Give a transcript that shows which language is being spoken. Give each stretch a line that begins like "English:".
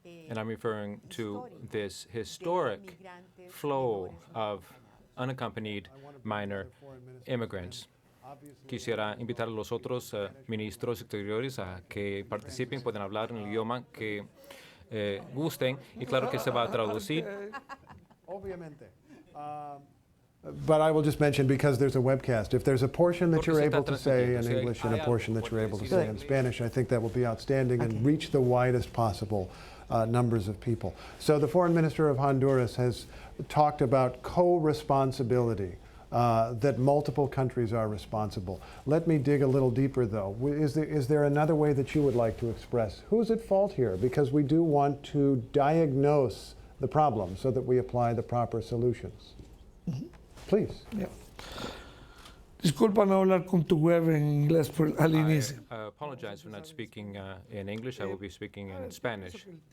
English: And I'm referring to this historic flow of unaccompanied minor immigrants.
Spanish: Quisiera invitar a los otros ministros exteriores a que participen, pueden hablar en el idioma que gusten, y claro que se va a traducir. Obviamente.
English: But I will just mention, because there's a webcast, if there's a portion that you're able to say in English and a portion that you're able to say in Spanish, I think that will be outstanding and reach the widest possible numbers of people. So the Foreign Minister of Honduras has talked about co-responsibility, that multiple countries are responsible. Let me dig a little deeper, though. Is there another way that you would like to express who's at fault here? Because we do want to diagnose the problem so that we apply the proper solutions. Please. Yeah.
Spanish: Disculpa no hablar con tu web en inglés al inicio.
English: I apologize for not speaking in English. I will be speaking in Spanish.